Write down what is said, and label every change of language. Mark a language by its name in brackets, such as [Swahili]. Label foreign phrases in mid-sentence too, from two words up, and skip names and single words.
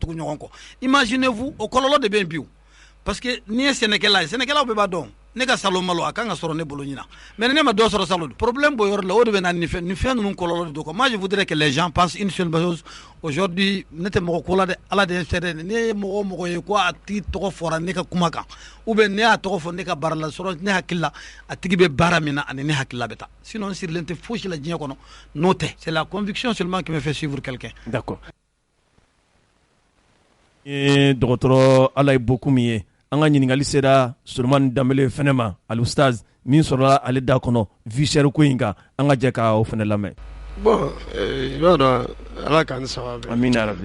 [Bambara] tugu ɲɔgɔn kɔ imaginez-vous o kɔlɔlɔ de bɛ yen bi [French] parce que [Bambara] n'i ye sɛnɛkɛla ye sɛnɛkɛlaw bɛɛ b'a dɔn ne ka salon malo a kan ka sɔrɔ ne bolo ɲina mais ne ma dɔ sɔrɔ salon problème b'o yɔrɔ la o de bɛ na nin fɛn ninnu kɔlɔlɔ de don quoi [French] moi je voudrais que les gens pensent une seule chose aujourd'hui [Bambara] ne tɛ mɔgɔ ko la dɛ ala de ye fɛ dɛ ne ye mɔgɔ ye ko a tigi tɔgɔ fɔra ne ka kuma kan [French] ou bien [Bambara] ne y'a tɔgɔ fɔ ne ka baara la sɔrɔ ne hakili la a tigi bɛ baara min na ani ne hakili la bɛ taa sinon n sirilen tɛ fosi la diɲɛ kɔnɔ n'o tɛ [French] c'est la conviction seulement qui me fait suivre quelqu'un [Bambara] d'accord dɔgɔtɔrɔ ala ye beaucoup min ye an ka ɲininkali sera Solomani Danbele fɛnɛ ma alustaz min sɔrɔla ale da kɔnɔ [French] vie chère [Bambara] ko in kan an ka jɛ ka o fɛnɛ lamɛn bon i b'a dɔn ala k'an saba bɛn [Arabic] amina rabi